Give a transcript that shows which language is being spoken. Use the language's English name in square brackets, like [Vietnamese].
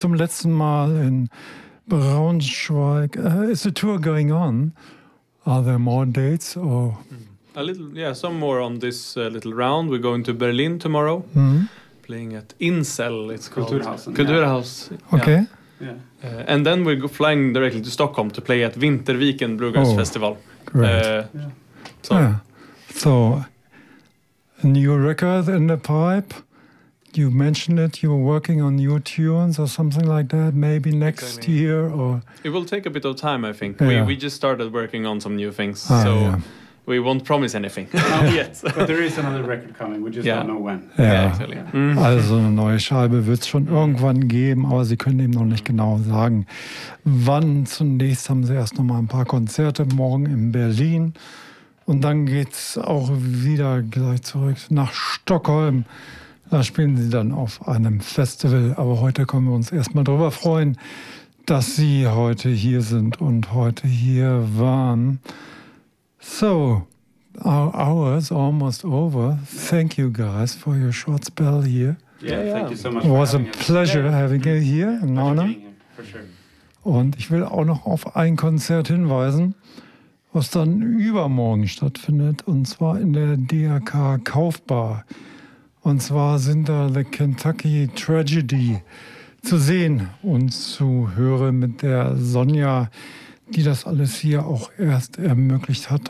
[German] Zum letzten Mal in Braunschweig. [English] Is the tour going on? Are there more dates or? A little, yeah, some more on this little round. We're going to Berlin tomorrow, playing at Insel. It's called Kulturhaus. Okay. Yeah. And then we're flying directly to Stockholm to play at Vinterviken Bluegrass Festival. Great. So, a new record in the pipe. You mentioned it, you were working on new tunes or something like that, maybe next year or... It will take a bit of time, I think. Yeah. We just started working on some new things, so we won't promise anything yet. But there is another record coming, we just don't know when. [German] Also eine neue Scheibe wird es schon irgendwann geben, aber Sie können eben noch nicht genau sagen, wann. Zunächst haben Sie erst nochmal ein paar Konzerte, morgen in Berlin. Und dann geht's auch wieder gleich zurück nach Stockholm. Da spielen Sie dann auf einem Festival. Aber heute können wir uns erstmal darüber freuen, dass Sie heute hier sind und heute hier waren. [English] So, our hour is almost over. Thank you guys for your short spell here. Yeah. Thank you so much. It was a pleasure having you here. An honor. For sure. [German] Und ich will auch noch auf ein Konzert hinweisen, was dann übermorgen stattfindet, und zwar in der DRK Kaufbar. Und zwar sind da The Kentucky Tragedy zu sehen und zu hören mit der Sonja, die das alles hier auch erst ermöglicht hat.